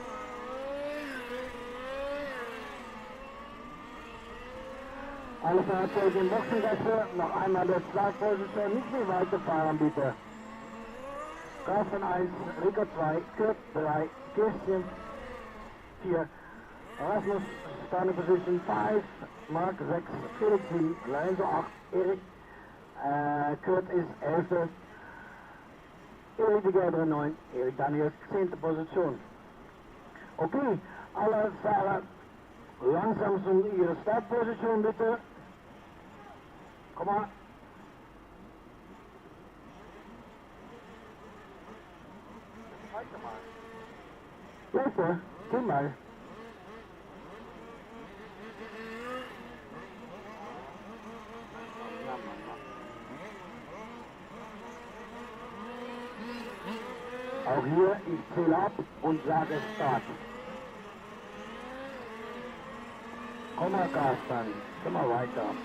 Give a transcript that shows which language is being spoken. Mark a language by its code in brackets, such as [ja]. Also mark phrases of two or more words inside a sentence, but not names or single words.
[de] Alle Fahrzeuge in Boxengasse. Noch einmal der Startposition. Nicht mehr weiterfahren bitte. Rucphen 1, Rico 2, Kurt 3, Kirsten 4, Rasmus, [en] starting position 5, Mark 6, Felix 7, Lorenzo 8, Erik, Kurt is 11. Erik de Gelder 9, Erik Daniel 10. Position. [de] Okay, alle Fahrer langsam zu ihrer Startposition bitte. Komm mal. [nl] Blijf hoor, kom maar. [de] Auch hier, ich zähle ab und sage Start. Komm mal, Carsten, komm mal weiter.